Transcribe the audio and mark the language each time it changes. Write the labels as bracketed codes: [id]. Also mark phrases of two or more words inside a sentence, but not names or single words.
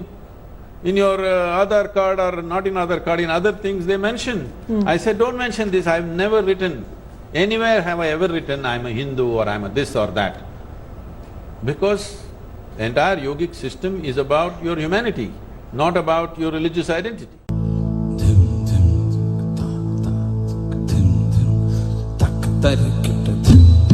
[en] In your Aadhaar card or not in Aadhaar card, in other things they mention. I said, don't mention this, I've never written. Anywhere have I ever written, I'm a Hindu or I'm a this or that. Because the entire yogic system is about your humanity, not about your religious identity. Dim dim tak tak dim dim tak tak